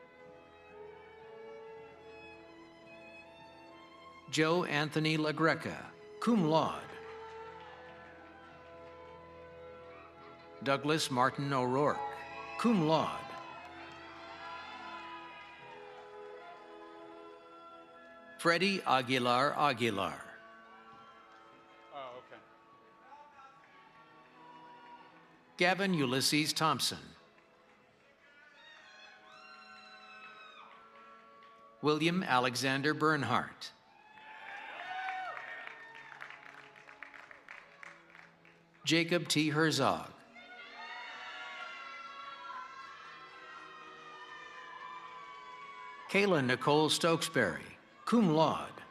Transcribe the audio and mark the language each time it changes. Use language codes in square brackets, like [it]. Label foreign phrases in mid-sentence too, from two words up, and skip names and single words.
[en] Joe Anthony LaGreca, [la] cum laude. [en] Douglas Martin O'Rourke, [la] cum laude. [en] Freddie Aguilar Aguilar. Oh, okay. Gavin Ulysses Thompson. William Alexander Bernhardt. Jacob T. Herzog. Kayla Nicole Stokesbury, [la] cum laude.